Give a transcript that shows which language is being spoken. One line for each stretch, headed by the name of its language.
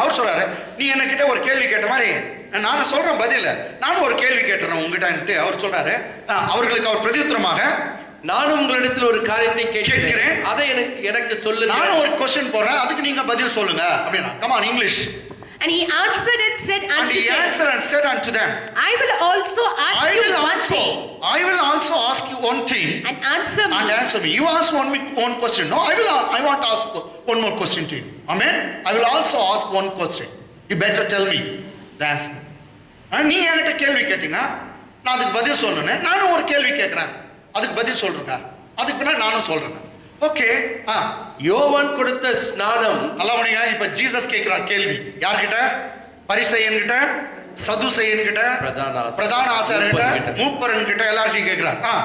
Tamil: அவர் சொல்றாரு, நீ என்ன கிட்ட ஒரு கேள்வி கேட்ட மாதிரி நானும் சொல்றேன் பதில். நானும் ஒரு கேள்வி கேட்டுறேன் உங்ககிட்ட. அவர் சொல்றாரு, அவர்களுக்கு அவர் பிரதியுத்தரமாக, நானும் உங்களிடத்தில் ஒரு காரியத்தை கேட்கிறேன், அதை எனக்கு சொல்லுங்க. நானும் ஒரு கொஸ்டின் போடுறேன், அதுக்கு நீங்க பதில் சொல்லுங்க அப்படின்னா.
English: Come on, English. And he answered and said unto them, I will also ask you one thing. I will also ask you one thing. And answer me. You ask one question. No, I want to ask one more question to you. Amen. I will also ask one question. You better tell me the answer.
Tamil: நீ என்கிட்ட கேள்வி கேட்டீங்க, நான் அதுக்கு பதில் சொல்லணும். நானும் ஒரு கேள்வி கேட்கிறேன், அதுக்கு பதில் சொல்றேங்க. அதுக்கு பின்னாடி நானும் சொல்றேன். ஓகே. யோவான் கொடுத்த ஸ்நானம். நல்லவனியா. இப்ப ஜீசஸ் கேட்கிறார் கேள்வி. யார்கிட்ட? பரிசேயன் கிட்ட, சதுசேயன் கிட்ட, பிரதான ஆசாரியன் கிட்ட, மூப்பரன் கிட்ட, எல்லார்கிட்டயும் கேட்கிறார்.